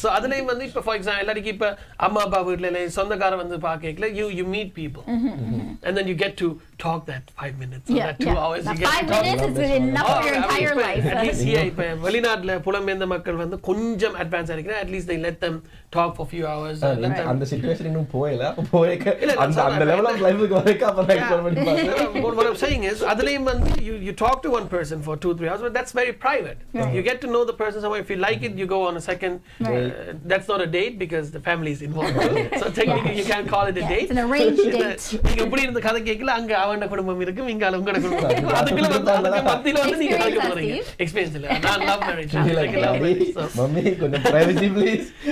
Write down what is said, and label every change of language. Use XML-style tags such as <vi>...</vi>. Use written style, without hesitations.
<en>So</en> <ta>அதுலயும் வந்து இப்ப for example எல்லாருக்கு இப்ப அம்மா அப்பா வீட்ல சொந்தக்கார வந்து பாக்கல,</ta> <en>you meet people, and then you get to talk that 5 minutes or that 2 hours. You get 5 minutes is enough for your entire life. At least here</en> <ta>இப்ப வெளிநாட்டுல புலம்பெயர்ந்த மக்கள் வந்து கொஞ்சம் advance ஆகிக்கிறேன்.</ta> <en>At least they let them talk for a few hours.</en> <ta>அந்த situation இன்னும் போயல அந்த level of life க்கு வரைக்கும் அப்ப எக்ஸ்ப்ளோர் பண்ணி பாருங்க.</ta> <en>What I'm saying is</en> <ta>அதுலயும் வந்து</ta> <en>you talk to one person for 2-3 hours, but that's very private. You get to know the person somewhere. If you like it, you go on a second. That's not a date because the family is involved. So technically you can't call it a date. It's an arranged date.</en> <ta>நீங்க எப்படி இந்த கதை கேக்கல, அங்க அவன குடும்பம் இருக்கு, இங்க உங்க குடும்பம் இருக்கு. அதுக்குள்ள வந்து அதுக்கு மத்தியில வந்து நீங்க கலக்க போறீங்க. Experience இல்ல. நான் love marriage. Mummy, கொஞ்சம்</ta> <en>privacy please.</en>